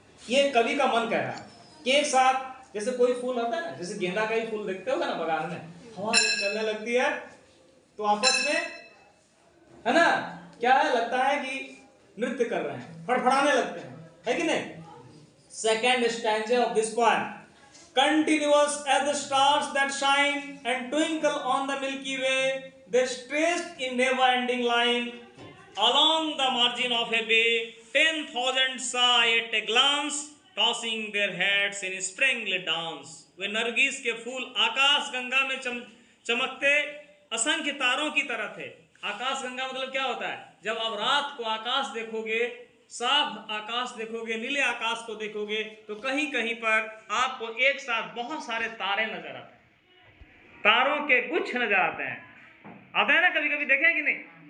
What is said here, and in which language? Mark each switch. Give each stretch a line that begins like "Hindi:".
Hindi: ये कवि का मन कह रहा है कि एक साथ, जैसे कोई फूल होता है ना, जैसे गेंदा का ही फूल देखते होगा ना बगान में, हवा जब चलने लगती है तो आपस में, है ना, क्या है? लगता है कि नृत्य कर रहे हैं, फड़फड़ाने लगते हैं, है कि नहीं?
English: Second stanza of this poem, continuous as the stars that shine and twinkle on the Milky Way, they stretched in never-ending line along the margin of a bay. 10,000 saw at a glance, tossing their heads in springly dance.
Hindi: वे नरगिस के फूल आकाश गंगा में चमकते असंख्य तारों की तरह थे। आकाश गंगा मतलब क्या होता है? जब आप रात को आकाश देखोगे, साफ आकाश देखोगे, नीले आकाश को देखोगे, तो कहीं कहीं पर आपको एक साथ बहुत सारे तारे नजर आते हैं, तारों के गुच्छ नजर आते हैं ना, कभी कभी देखे कि नहीं?